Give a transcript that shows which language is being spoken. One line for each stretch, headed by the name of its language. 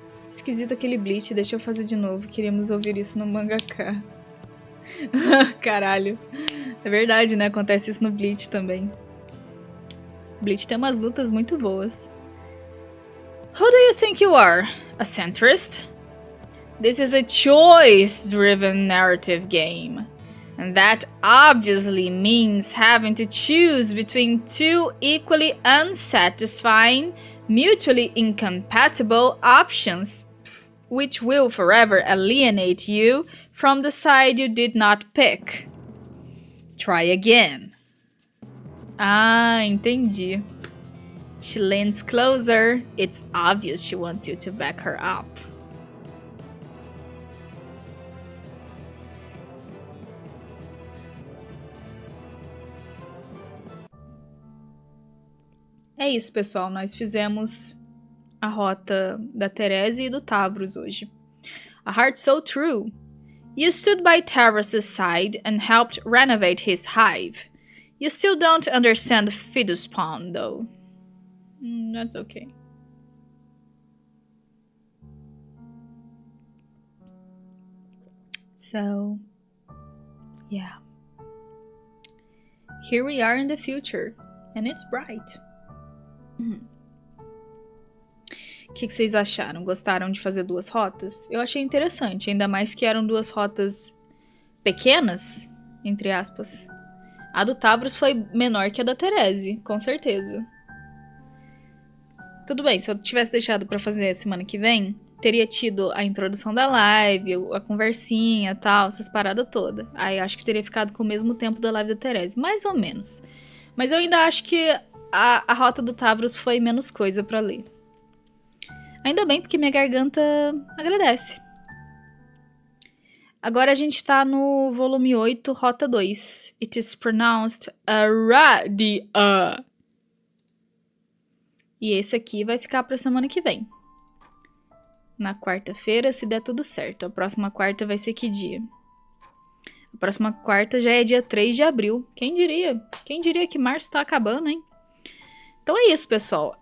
Portuguese: Esquisito aquele bleach, deixa eu fazer de novo, queríamos ouvir isso no mangaka. Caralho, é verdade, né? Acontece isso no Bleach também. Bleach tem umas lutas muito boas.
English: Who do you think you are? A centrist? This is a choice-driven narrative game, and that obviously means having to choose between two equally unsatisfying mutually incompatible options, which will forever alienate you from the side you did not pick. Try again.
Portuguese: Ah, entendi.
English: She leans closer. It's obvious she wants you to back her up.
Portuguese: É isso, pessoal. Nós fizemos a rota da Therese e do Tavros hoje.
English: A heart so true. You stood by Tavros' side and helped renovate his hive. You still don't understand Fidus Pond, though. That's okay. So, yeah. Here we are in the future, and it's bright.
Portuguese: O que vocês acharam? Gostaram de fazer 2 rotas? Eu achei interessante, ainda mais que eram 2 rotas pequenas, entre aspas. A do Tavros foi menor que a da Therese, com certeza. Tudo bem, se eu tivesse deixado pra fazer semana que vem, teria tido a introdução da live, a conversinha e tal, essas paradas todas. Aí acho que teria ficado com o mesmo tempo da live da Therese, mais ou menos. Mas eu ainda acho que a rota do Tavros foi menos coisa pra ler. Ainda bem, porque minha garganta agradece. Agora a gente tá no volume 8, rota 2.
English: It is pronounced Aradia.
Portuguese: E esse aqui vai ficar pra semana que vem. Na quarta-feira, se der tudo certo. A próxima quarta vai ser que dia? A próxima quarta já é dia 3 de abril. Quem diria? Quem diria que março tá acabando, hein? Então é isso, pessoal.